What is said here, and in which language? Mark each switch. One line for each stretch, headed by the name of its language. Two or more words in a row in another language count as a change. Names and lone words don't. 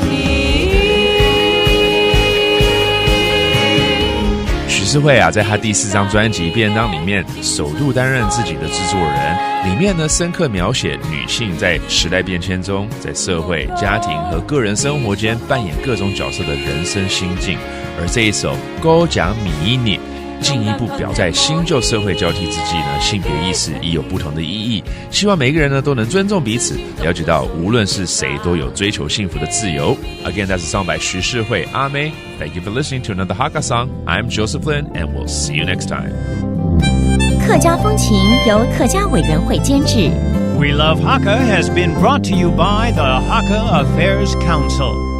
Chinese: 许世慧在她第4張專輯《便當》裡面首度擔任自己的製作人，裡面呢深刻描寫女性在時代變遷中，在社會、家庭和個人生活間扮演各種角色的人生心境。而這一首《高講米你》進一步表在新舊社會交替之際呢，性別意識已有不同的意義。希望每一個人呢都能尊重彼此，了解到無論是誰都有追求幸福的自由。
English: Again, that's a song by
Chinese: 徐世慧阿妹。
English: Thank you for listening to another Hakka song. I'm Joseph Lin, and we'll see you next time.
Chinese: 客家風情由客家委員會監製。
English: We Love Hakka has been brought to you by the Hakka Affairs Council.